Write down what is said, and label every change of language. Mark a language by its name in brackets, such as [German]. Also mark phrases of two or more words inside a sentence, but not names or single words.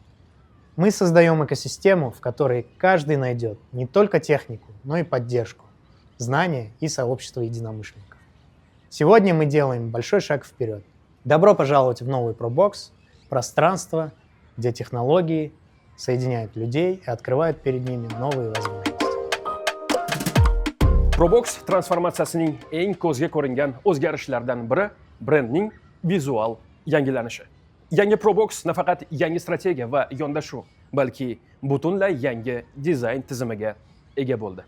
[Russian] Мы создаем экосистему, в которой каждый найдет не только технику, но и поддержку, знания и сообщество единомышленников. Сегодня мы делаем большой шаг вперед. Добро пожаловать в новый ProBox – пространство, где технологии соединяют людей и открывают перед ними новые возможности. [Uzbek] ProBox transformatsiyasining eng ko'zga ko'ringan o'zgarishlardan biri brendning vizual yangilanishi. Yangi ProBox nafaqat yangi strategiya va yondashuv, balki butunlay yangi dizayn tizimiga ega bo'ldi.